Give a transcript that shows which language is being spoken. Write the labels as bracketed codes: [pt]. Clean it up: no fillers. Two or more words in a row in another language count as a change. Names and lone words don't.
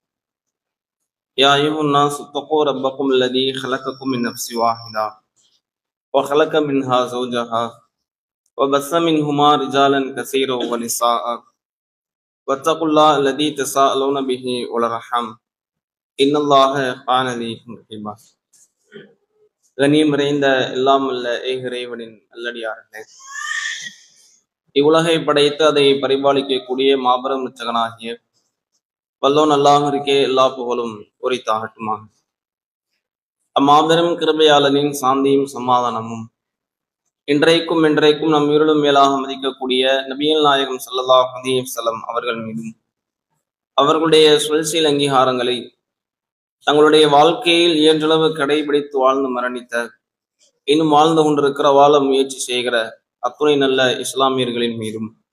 [ar] يا أيها الناس اتقوا ربكم الذي خلقكم من نفس واحدة وخلق منها زوجها وبث منهما رجالا كثيرا ونساء واتقوا الله الذي تساءلون به والأرحام إن الله كان عليكم رقيبا. [ta] கண்ணியம் நிறைந்த எல்லாம் அல்ல இறைவனின் நல்லடியார்களே, இவ்வுலகை படைத்து அதை பரிபாலிக்கக்கூடிய மாபெரும் உச்சகனாகிய வல்லோன் அல்லாஹ்விற்கே எல்லா புகழும் உரித்தாகட்டுமாக. அம்மாபெரும் கிருபையாளனின் சாந்தியும் சமாதானமும் இன்றைக்கும் நம் உயிரிலும் மேலாக மதிக்கக்கூடிய நபிகள் நாயகம் [ar] صلى الله عليه وسلم [ta] அவர்கள் மீதும் அவர்களுடைய சுழற்சியல் அங்கீகாரங்களை தங்களுடைய வாழ்க்கையில் இயன்றளவு கடைபிடித்து வாழ்ந்து மரணித்த, இன்னும் வாழ்ந்து கொண்டிருக்கிற, வாழ முயற்சி செய்கிற அத்துணை நல்ல இஸ்லாமியர்களின் மீதும்